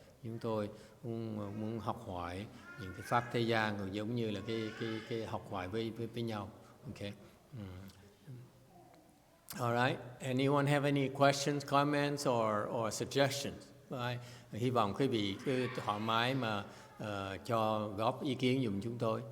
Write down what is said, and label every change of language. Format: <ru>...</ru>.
<vi>Chúng tôi muốn học hỏi những cái pháp thế gian cũng giống như là cái học hỏi với nhau.</vi> <en>Okay. All right. Anyone have any questions, comments or suggestions?</en> <vi>Hy vọng quý vị cứ thoải mái mà cho góp ý kiến giùm chúng tôi.</vi>